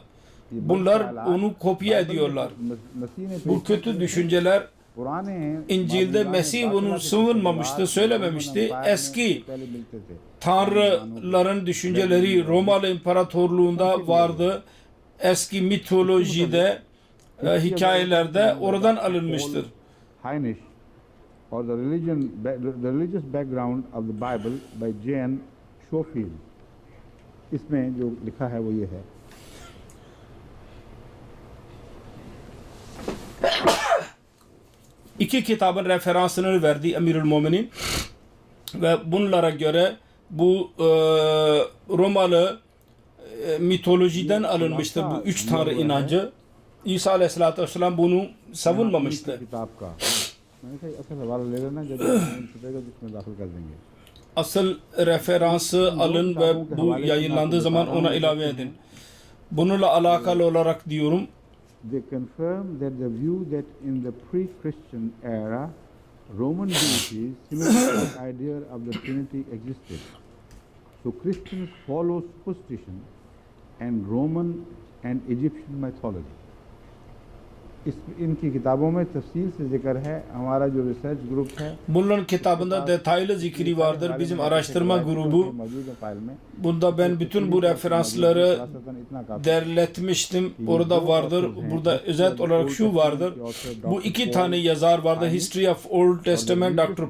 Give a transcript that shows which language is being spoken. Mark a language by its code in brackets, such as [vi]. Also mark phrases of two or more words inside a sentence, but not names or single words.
[tr] Bunlar onu kopya ediyorlar. Bu kötü düşünceler İncil'de Mesih bunu savunmamıştı, söylememişti. Eski tanrıların düşünceleri Romalı İmparatorluğunda vardı. Eski mitolojide, hikayelerde oradan alınmıştır. [en] Heinisch or the religious background of the Bible by Jan Schofield. [ur] اس میں جو لکھا ہے وہ یہ ہے. [tr] İki kitabın referansını verdi Emirül Müminin ve bunlara göre bu Romalı mitolojiden alınmıştır bu üç tanrı inancı. İsa Aleyhisselatü Vesselam bunu savunmamıştı. Asıl referansı alın ve bu yayınlandığı zaman ona ilave edin. Bununla alakalı olarak diyorum. [en] They confirm that the view that in the pre-Christian era Roman deities similar to the idea of the Trinity existed. So Christians follow superstition and Roman and Egyptian mythology. [ur] ان کی کتابوں میں تفصیل سے ذکر ہے. ہمارا جو ریسرچ گروپ ہے [tr] bunların kitabında detaylı zikri vardır. Bizim araştırma grubu bunda ben bütün bu referansları derletmiştim. Orada vardır. Burada özet olarak şu vardır. Bu iki tane yazar vardı. [en] History of Old Testament Dr.